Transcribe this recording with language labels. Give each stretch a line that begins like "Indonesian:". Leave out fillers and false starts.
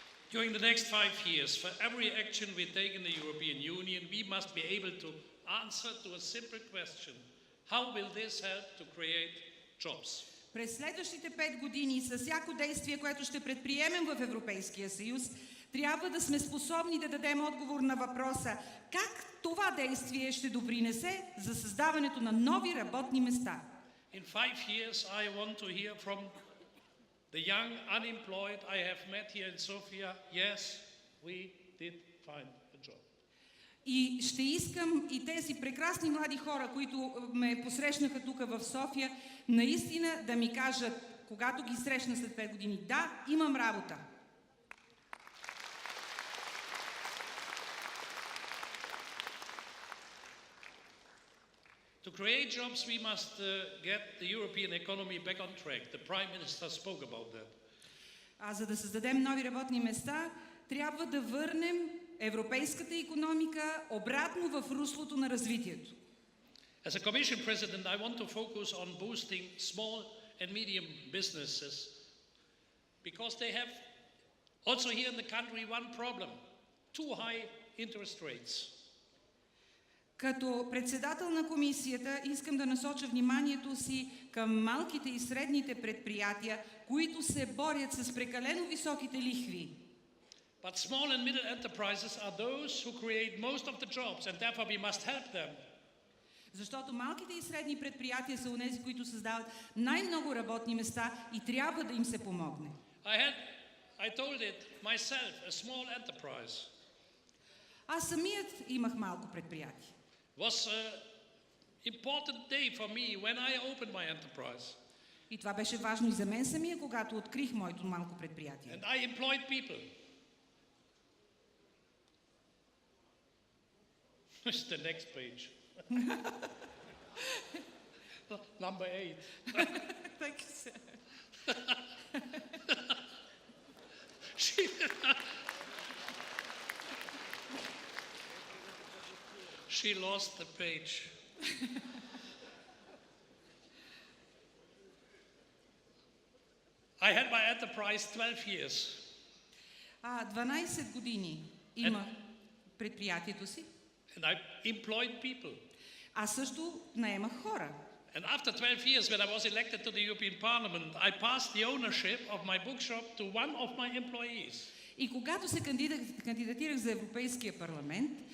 English: During the next 5 years, for every action we take in the European Union, we must be able to answer to a simple question. How will this help to create jobs?
Bulgarian: През следващите 5 години, с всяко действие, което ще предприемем в Европейския съюз, трябва да сме способни да дадем отговор на въпроса как това действие ще допринесе за създаването на нови работни места.
English: In 5 years I want to hear from the young unemployed I have met here in Sofia. Yes, we did find a job.
Bulgarian: И ще искам и тези прекрасни млади хора, които ме посрещнаха тук в София, наистина да ми кажат, когато ги срещна след 5 години, да, имам работа.
English: To create jobs, we must get the European economy back on track. The Prime Minister spoke about that.
Bulgarian: А за да създадем нови работни места, трябва да върнем европейската икономика обратно в руслото на развитието.
English: As a Commission President, I want to focus on boosting small and medium businesses because they have also here in the country one problem: too high interest rates.
Bulgarian: Като председател на комисията искам да насоча вниманието си към малките и средните предприятия, които се борят с прекалено високите лихви.
English: But small and middle enterprises are those who create most of the jobs, and therefore we must help them.
Bulgarian: Защото малките и средни предприятия са онези, които създават най-много работни места и трябва да им се помогне.
English: I told it myself, a small enterprise.
Bulgarian: Аз самият имах малко предприятие.
English: Was an important day for me when I opened my enterprise.
Bulgarian: И това беше важно и за мен самия, когато открих моето малко предприятие.
English: And I employed people. It's the next page. Number 8. Thank you, sir. She lost the page. I had my enterprise 12 years.
Bulgarian: 12 години има предприятието си.
English: And I employed people.
Bulgarian: Аз също наемах хора.
English: And after 12 years, when I was elected to the European Parliament, I passed the ownership of my bookshop to one of my employees.
Bulgarian: И когато се кандидатирах за Европейския парламент,